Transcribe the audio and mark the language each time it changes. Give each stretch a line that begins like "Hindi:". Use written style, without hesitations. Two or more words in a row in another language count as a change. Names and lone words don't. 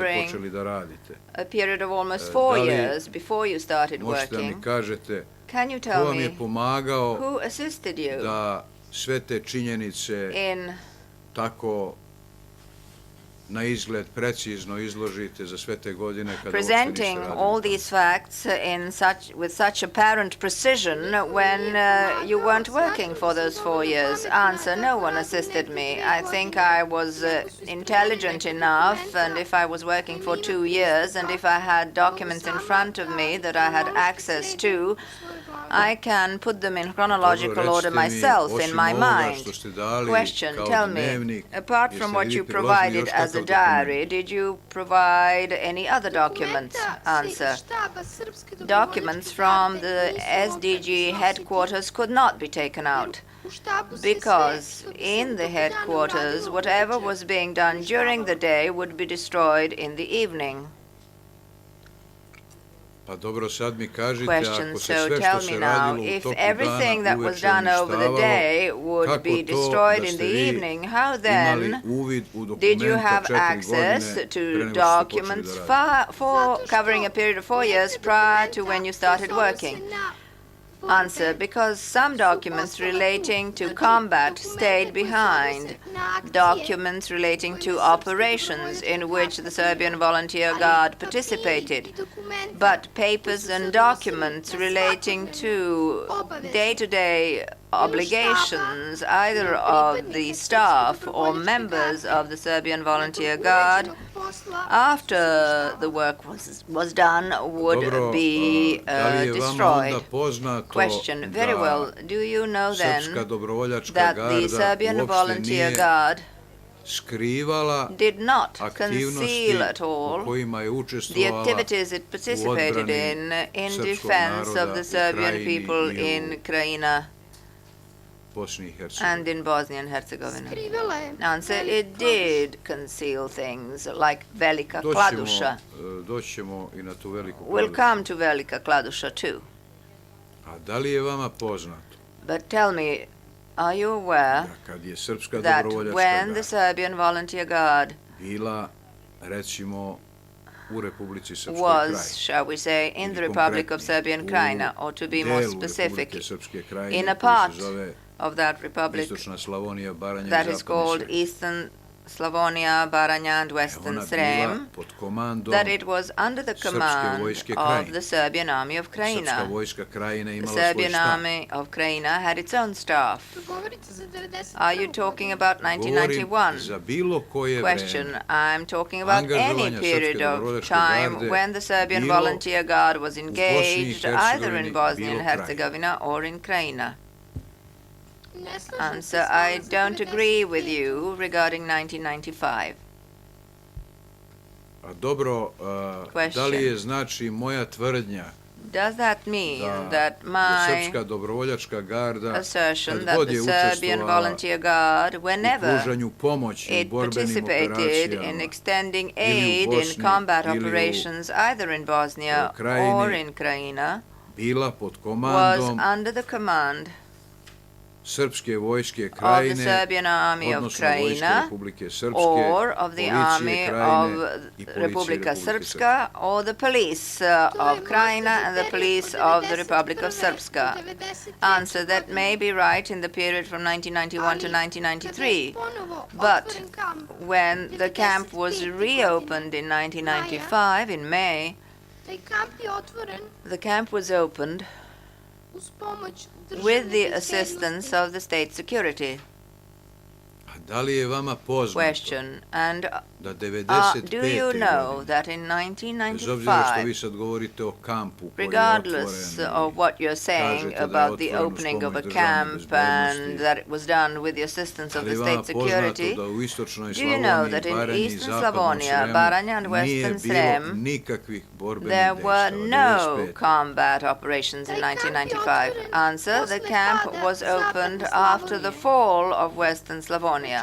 English: covering
Serbian: počeli da radite,
English: A period of almost
Serbian: da 4 li
English: years before you started
Serbian: možete da mi
English: working,
Serbian: kažete
English: can you
Serbian: ko
English: tell
Serbian: vam je
English: me
Serbian: pomagao
English: who assisted you
Serbian: da sve te činjenice
English: in
Serbian: tako na izgled precizno izložite za sve te godine kada uopšte niste
English: presenting
Serbian: radili
English: all
Serbian: tamo?
English: these facts with such apparent precision when you weren't working for those 4 years? Answer, no one assisted me. I think I was intelligent enough, and if I was working for 2 years, and if I had documents in front of me that I had access to, I can put them in chronological
Serbian: Dobro,
English: order
Serbian: recite mi,
English: myself in
Serbian: osim
English: my
Serbian: ovoga
English: mind.
Serbian: što ste dali
English: Question,
Serbian: kao
English: tell me,
Serbian: dnevnik,
English: apart from
Serbian: jeste li
English: what
Serbian: vi
English: you
Serbian: priložili
English: provided
Serbian: još
English: as a
Serbian: kakav dokument?
English: diary, did you provide any other documents? Answer, documents from the SDG headquarters could not be taken out because in the headquarters, whatever was being done during the day would be destroyed in the evening.
Serbian: Pa dobro, sad mi kažite,
English: Question,
Serbian: ako se
English: so
Serbian: sve
English: tell
Serbian: što
English: me
Serbian: se
English: now,
Serbian: radilo u
English: if
Serbian: toku
English: everything
Serbian: dana
English: that was
Serbian: uveče
English: done over the
Serbian: uništavalo,
English: day would
Serbian: kako
English: be
Serbian: to
English: destroyed
Serbian: da
English: in
Serbian: ste
English: the
Serbian: vi
English: evening, how
Serbian: imali
English: then
Serbian: uvid u
English: did you
Serbian: dokumenta
English: have
Serbian: 4
English: access
Serbian: godine
English: to
Serbian: pre nego što ste počeli
English: documents
Serbian: da radite?
English: for covering a period of 4 years prior to when you started working? Answer, because some documents relating to combat stayed behind. Documents relating to operations in which the Serbian Volunteer Guard participated. But papers and documents relating to day-to-day obligations, either of the staff or members of the Serbian Volunteer Guard, after the work was done, would
Serbian: Dobro,
English: be
Serbian: da li je vama
English: destroyed.
Serbian: onda poznato
English: Question, very well.
Serbian: da
English: Do you know
Serbian: Srpska
English: then
Serbian: dobrovoljačka
English: that the
Serbian: garda
English: Serbian
Serbian: uopšte
English: Volunteer
Serbian: nije
English: Guard
Serbian: skrivala
English: did not
Serbian: aktivnosti
English: conceal at
Serbian: u
English: all
Serbian: kojima je
English: the
Serbian: učestvovala
English: activities it participated
Serbian: odbrani
English: in
Serbian: srpskog
English: defense of
Serbian: naroda
English: the
Serbian: u
English: Serbian
Serbian: Krajini
English: people
Serbian: i
English: in
Serbian: u
English: Krajina
Serbian: Bosni i Hercegovini?
English: and in Bosnia and Herzegovina?
Serbian: Skrivala je.
English: Answer, it did conceal things like Velika
Serbian: Doći
English: Kladuša.
Serbian: ćemo i na tu veliku
English: We'll
Serbian: kladušu.
English: come to Velika Kladuša too.
Serbian: A da li je vama poznato
English: But tell me, are you aware
Serbian: da kad je Srpska
English: that
Serbian: dobrovoljačka
English: when the
Serbian: garda
English: Serbian Volunteer Guard
Serbian: bila, recimo, u Republici Srpskoj
English: was,
Serbian: Krajini,
English: shall we say, in the
Serbian: ili
English: Republic of
Serbian: konkretnije,
English: Serbian
Serbian: u
English: Krajina, or to be more
Serbian: delu
English: specific,
Serbian: Republike Srpske Krajine
English: in a
Serbian: koji
English: part
Serbian: se zove
English: of that republic
Serbian: Istočna Slavonija, Baranja i
English: that is
Serbian: Zapadni
English: called
Serbian: Srem.
English: Eastern Slavonia, Baranja, and
Serbian: Ona
English: Western
Serbian: bila
English: Srem,
Serbian: pod komandom
English: that it was under the
Serbian: Srpske
English: command
Serbian: vojske
English: of
Serbian: Krajine.
English: the Serbian Army of
Serbian: Srpska
English: Krajina.
Serbian: vojska Krajine
English: The
Serbian: imala svoj
English: Serbian
Serbian: štab.
English: Army of Krajina had its own staff.
Serbian: Govorite za 91.
English: Are you talking about
Serbian: Govorim
English: 1991?
Serbian: za bilo koje
English: Question,
Serbian: vreme.
English: I'm talking about any
Serbian: Angažovanja
English: period
Serbian: Srpske
English: of
Serbian: dobrovoljačke
English: time
Serbian: garde
English: when the Serbian
Serbian: bilo
English: Volunteer Guard was
Serbian: Bosni i
English: engaged either in
Serbian: Hercegovini,
English: Bosnia and
Serbian: bilo
English: Herzegovina or in Krajina.
Serbian: Ne slažem se
English: Answer,
Serbian: s vama
English: I
Serbian: za
English: don't agree with
Serbian: 95.
English: you regarding 1995.
Serbian: A dobro, da li
English: Question.
Serbian: je znači moja tvrdnja
English: Does that mean
Serbian: da
English: that
Serbian: je
English: my
Serbian: Srpska dobrovoljačka garda
English: assertion
Serbian: kad
English: that
Serbian: god
English: the
Serbian: je
English: Serbian
Serbian: učestvovala
English: Volunteer Guard,
Serbian: u
English: whenever
Serbian: pružanju pomoći u
English: it
Serbian: borbenim
English: participated in
Serbian: operacijama
English: extending
Serbian: ili u
English: aid in
Serbian: Bosni
English: combat
Serbian: ili u
English: operations either in Bosnia
Serbian: Krajini,
English: or in Krajina,
Serbian: bila pod
English: was
Serbian: komandom
English: under the command
Serbian: Srpske vojske
English: of the
Serbian: Krajine,
English: Serbian Army of
Serbian: odnosno Vojske
English: Krajina,
Serbian: Republike Srpske,
English: or of the
Serbian: policije
English: Army
Serbian: Krajine
English: of
Serbian: i policije
English: Republika
Serbian: Republike
English: Srpska, or the police of Krajina and the police of the Republic of Srpska. Answer, that may be right in the period from 1991 to 1993, but when the camp was reopened in 1995 in May,
Serbian: Taj kamp je otvoren
English: The camp was opened
Serbian: uz pomoć
English: with the
Serbian: državne
English: assistance
Serbian: bezbednosti.
English: of the state security.
Serbian: A da li je vama poznato
English: Question. And
Serbian: da
English: do
Serbian: 95.
English: you know
Serbian: godine,
English: that in
Serbian: bez obzira što vi
English: 1995,
Serbian: sad govorite o kampu koji je
English: regardless
Serbian: otvoren,
English: of what you're saying
Serbian: kažete da je
English: about the
Serbian: otvoren uz
English: opening of a
Serbian: pomoć državne
English: camp
Serbian: bezbednosti,
English: and that it was done with the assistance of
Serbian: ali
English: the
Serbian: je vama
English: state
Serbian: poznato
English: security,
Serbian: da u istočnoj
English: do you know
Serbian: Slavoniji,
English: that in
Serbian: Baranji i
English: Eastern
Serbian: zapadnom
English: Slavonia,
Serbian: Sremu
English: Baranja and
Serbian: nije
English: Western
Serbian: bilo
English: Srem,
Serbian: nikakvih borbenih
English: there were
Serbian: dejstava,
English: no
Serbian: 95.
English: combat operations in 1995. Answer. The camp was opened after the fall of Western Slavonia.